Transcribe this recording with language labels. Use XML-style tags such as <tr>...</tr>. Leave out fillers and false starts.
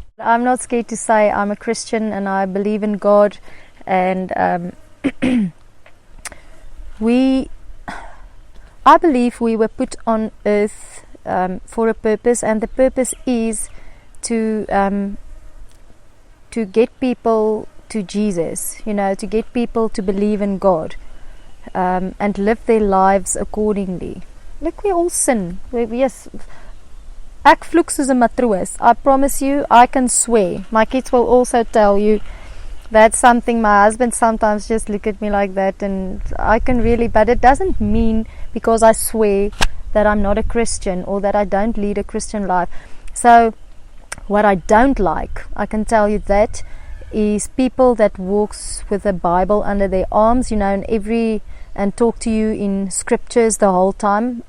<en>I'm not scared to say I'm a Christian and I believe in God, and I believe we were put on earth for a purpose, and the purpose is to get people to Jesus, to get people to believe in God, and live their lives accordingly. Look, we all sin.</en> <af>Yes, ek vloek soos 'n matroos.</af> <en>I promise you, I can swear. My kids will also tell you that's something. My husband sometimes just look at me like that, and I can really, but it doesn't mean because I swear that I'm not a Christian or that I don't lead a Christian life. So what I don't like, I can tell you that, is people that walks with a Bible under their arms, and talk to you in scriptures the whole time.</en>